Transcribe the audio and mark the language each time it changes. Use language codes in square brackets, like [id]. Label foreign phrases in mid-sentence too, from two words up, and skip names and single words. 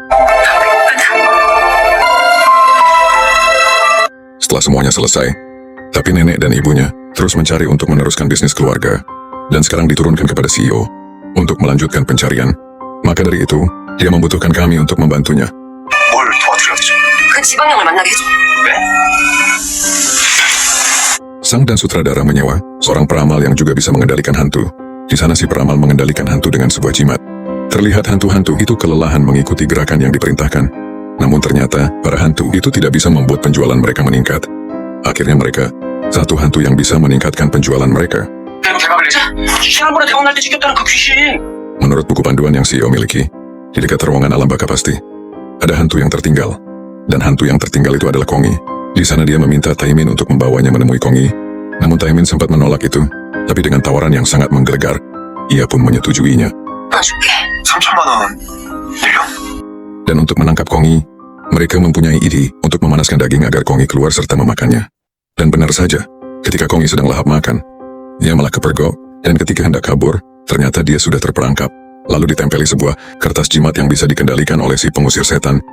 [id] Setelah semuanya selesai, tapi nenek dan ibunya terus mencari untuk meneruskan bisnis keluarga, dan sekarang diturunkan kepada CEO untuk melanjutkan pencarian. Maka dari itu, dia membutuhkan kami untuk membantunya. [ko] 뭘 도와드려야 되죠? 그 지방령을 만나게 해줘. 네? [id] Sang dan sutradara menyewa seorang peramal yang juga bisa mengendalikan hantu. Di sana si peramal mengendalikan hantu dengan sebuah jimat. Terlihat hantu-hantu itu kelelahan mengikuti gerakan yang diperintahkan. Namun ternyata, para hantu itu tidak bisa membuat penjualan mereka meningkat. Akhirnya mereka, satu hantu yang bisa meningkatkan penjualan mereka. [ko] 대박을 내자. 지난번에 대박 날 때 죽였다는 그 귀신. [id] Menurut buku panduan yang CEO miliki, di dekat terowongan alam baka pasti, ada hantu yang tertinggal. Dan hantu yang tertinggal itu adalah Kongi. Di sana dia meminta Taimin untuk membawanya menemui Kongi. Namun Taimin sempat menolak itu, tapi dengan tawaran yang sangat menggelegar, ia pun menyetujuinya. [ko] 나줄게. 3천만 원 빌려? [id] Dan untuk menangkap Kongi, mereka mempunyai ide untuk memanaskan daging agar Kongi keluar serta memakannya. Dan benar saja, ketika Kongi sedang lahap makan, ia malah kepergok, dan ketika hendak kabur, ternyata dia sudah terperangkap, lalu ditempeli sebuah kertas jimat yang bisa dikendalikan oleh si pengusir setan.